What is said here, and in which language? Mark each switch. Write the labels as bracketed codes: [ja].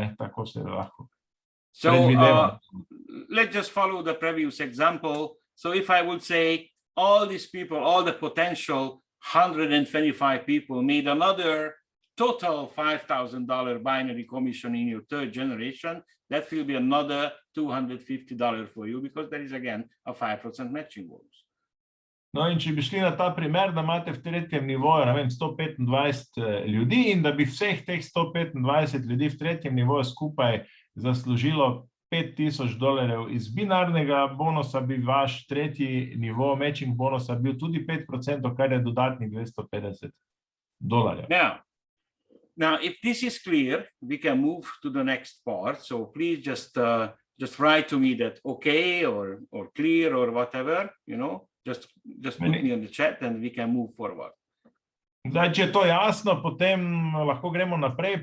[sl] Tako se lahko predvideva. [en] Let's just follow the previous example. So if I would say all these people, all the potential 125 people made another total $5,000 binary commission in your third generation, that will be another $250 for you, because there is again a 5% matching bonus. [sl] No, in če bi šli na ta primer, da imate v tretjem nivoju, 125 ljudi in da bi vseh teh 125 ljudi v tretjem nivoju skupaj zaslužilo $5,000 iz binarnega bonusa, bi vaš tretji nivo matching bonusa bil tudi 5%, kar je dodatnih $250. [en] Now, if this is clear, we can move to the next part. So please just write to me that okay or clear or whatever, just put me in the chat and we can move forward. [sl] Zdaj, če je to jasno, potem lahko gremo naprej.